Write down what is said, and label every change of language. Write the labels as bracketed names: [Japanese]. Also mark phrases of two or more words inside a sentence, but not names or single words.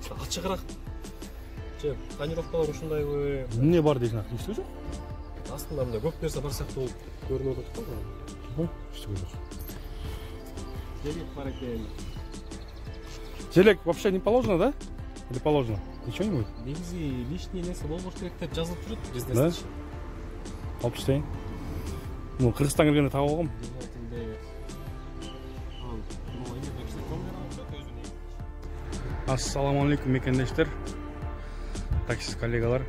[Kyrgyz] ачыгыраак же тонировкалар ушундайбы? Эмне бар дейсиң, активистүү жок? Астында мындай көп нерсе бар сыяктуу болуп көрүнүп атат да. Жок, эчтеке жок. Желек бар экен. [Russian] Желек вообще не положено, да? Или положено? Ничего не будет? [Kyrgyz] Негизи лишний нерсе болбош керек деп жазылып турат [Russian] Да? [Kyrgyz] бизнес. Алып таштайын. Ну, Кыргызстанга киргенде таап алгам. Ассаламу алейкум мекендештер, таксист коллегалар.